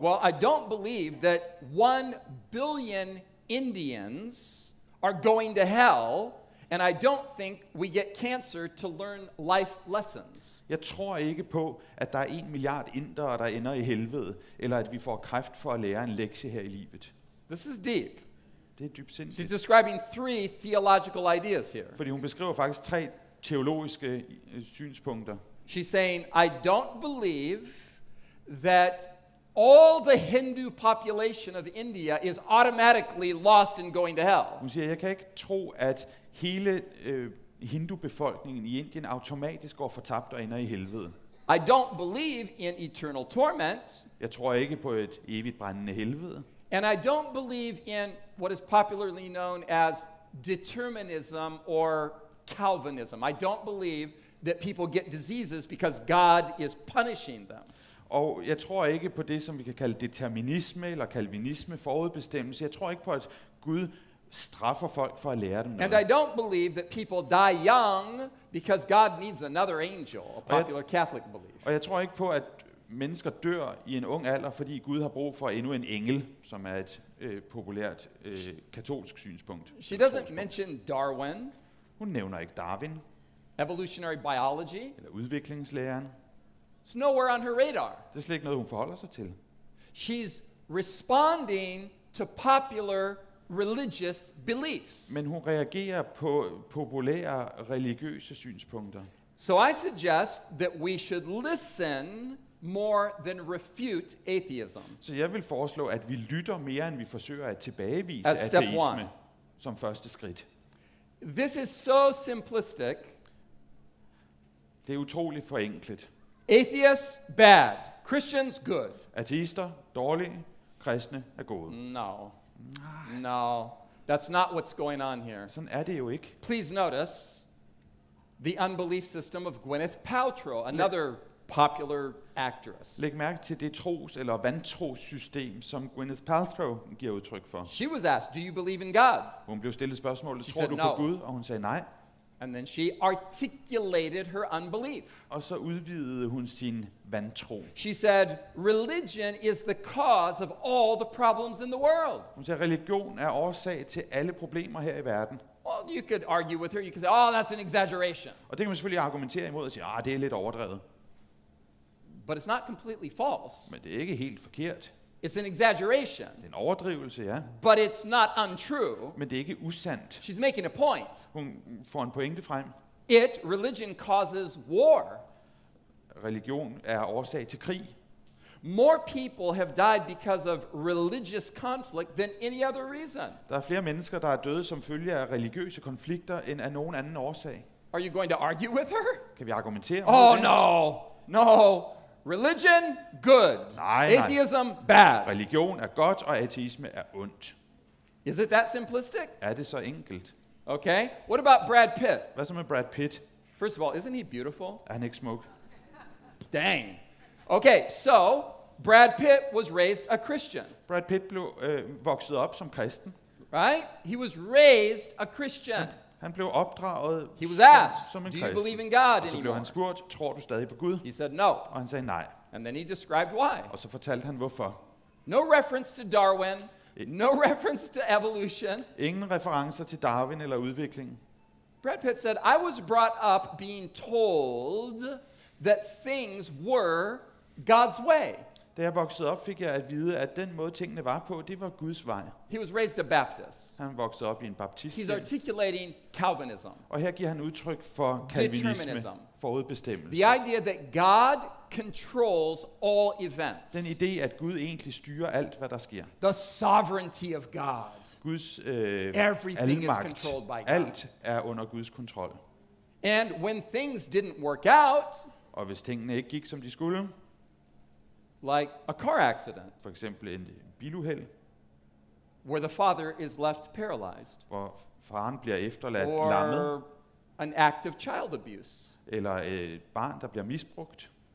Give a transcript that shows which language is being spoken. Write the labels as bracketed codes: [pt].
[en] Well, I don't believe that 1 billion Indians are going to hell, and I don't think we get cancer to learn life lessons. [da] Jeg tror ikke på, at der er 1 milliard indere, der ender i helvede, eller at vi får kræft for at lære en lektie her i livet. [en] This is deep. [da] Det er dybt [en] She's [da] sindssygt. [en] describing 3 theological ideas here. [da] Fordi hun beskriver faktisk 3 teologiske synspunkter. [en] She's saying, I don't believe that all the Hindu population of India is automatically lost and going to hell. [da] Hun siger, jeg kan ikke tro, at hele hindu-befolkningen i Indien automatisk går fortabt og ender i helvede. [en] I don't believe in eternal torment, [da] Jeg tror ikke på et evigt brændende helvede. [en] and I don't believe in what is popularly known as determinism or Calvinism. I don't believe that people get diseases because God is punishing them. [da] Og jeg tror ikke på det, som vi kan kalde determinisme eller kalvinisme, forudbestemmelse. Jeg tror ikke på, at Gud straffer folk for at lære dem [en] And [da] noget. [en] I don't believe that people die young because God needs another angel, a popular Catholic belief. [da] Og jeg tror ikke på, at mennesker dør i en ung alder, fordi Gud har brug for endnu en engel, som er et populært katolsk synspunkt. [en] She doesn't mention Darwin, [da] Hun nævner ikke Darwin [en] evolutionary biology. [da] eller udviklingslæren. [en] It's nowhere on her radar. [da] Det er slet ikke noget, hun forholder sig til. [en] She's responding to popular religious beliefs. [da] Men hun reagerer på populære religiøse synspunkter. [en] So I suggest that we should listen more than refute atheism. [da] Så jeg vil foreslå, at vi lytter mere, end vi forsøger at tilbagevise [en] As step [da] ateisme [en] one. [da] som første skridt. [en] This is so simplistic. [da] Det er utroligt forenklet. [en] Atheists, bad. Christians, good. [da] Ateister, dårlige. Kristne er gode. [en] No. No. That's not what's going on here. [da] Sådan er det jo ikke. [en] Please notice the unbelief system of Gwyneth Paltrow, another popular actress. [da] Læg mærke til det eller vantro-system, som Gwyneth Paltrow giver udtryk for. [en] She was asked, do you believe in God? [da] Hun blev stillet spørgsmålet, [en] She [da] tror [en] said [da] du [en] no. [da] på Gud? Og hun sagde nej. [en] And then she articulated her unbelief. [da] Og så udvidede hun sin vantro. [en] She said, religion is the cause of all the problems in the world. [da] Hun sagde, religion er årsag til alle problemer her i verden. [en] Well, you could argue with her. You could say, oh, that's an exaggeration. [da] Og det kan man selvfølgelig argumentere imod og sige, det er lidt overdrevet. [en] But it's not completely false. [da] Men det er ikke helt forkert. [en] It's an exaggeration. [da] Det er en overdrivelse, ja. [en] But it's not untrue. [da] Men det er ikke usandt. [en] She's making a point. [da] Hun får en pointe frem. [en] Religion causes war. [da] Religion er årsag til krig. [en] More people have died because of religious conflict than any other reason. [da] Der er flere mennesker, der er døde som følge af religiøse konflikter, end af nogen anden årsag. [en] Are you going to argue with her? [da] Kan vi argumentere [en] Oh, [da] det? [en] no. Religion, good. [da] Nej. [en] Atheism, bad. [da] Religion er godt, og ateisme er ondt. [en] Is it that simplistic? [da] Er det så enkelt? [en] Okay. What about Brad Pitt? [da] Hvad så med Brad Pitt? [en] First of all, isn't he beautiful? [da] Er han ikke smuk? [en] Dang. Okay, so Brad Pitt was raised a Christian, [da] Brad Pitt blev vokset op som kristen. [en] right? He was raised a Christian. [da] Han blev opdraget [en] He was asked, [da] som en [en] do you [da] kristen. [en] believe in God [da] Og så blev [en] anymore? [da] han spurgt, tror du stadig på Gud? [en] He said no. [da] Og han sagde nej. [en] And then he described why. [da] Og så fortalte han hvorfor. [en] No reference to Darwin, no reference to evolution. [da] Ingen referencer til Darwin eller udviklingen. [en] Brad Pitt said, I was brought up being told that things were God's way. [da] Da jeg voksede op, fik jeg at vide, at den måde tingene var på, det var Guds vej. [en] He was raised a Baptist. [da] Han voksede op i en baptist. [en] He's articulating Calvinism, [da] Og her giver han udtryk for kalvinisme, [en] Determinism. [da] forudbestemmelse. [en] the idea that God controls all events, [da] Den idé, at Gud egentlig styrer alt, hvad der sker. [en] the sovereignty of God. [da] Guds [en] Everything is [da] almagt. [en] controlled by God. [da] Alt er under Guds kontrol. [en] And when things didn't work out, [da] Og hvis tingene ikke gik, som de skulle, [en] like a car accident, [da] for eksempel en biluheld, [en] where the father is left paralyzed, [da] hvor faren bliver efterladt lammet, [en] or an act of child abuse, [da] eller et barn, der bliver misbrugt,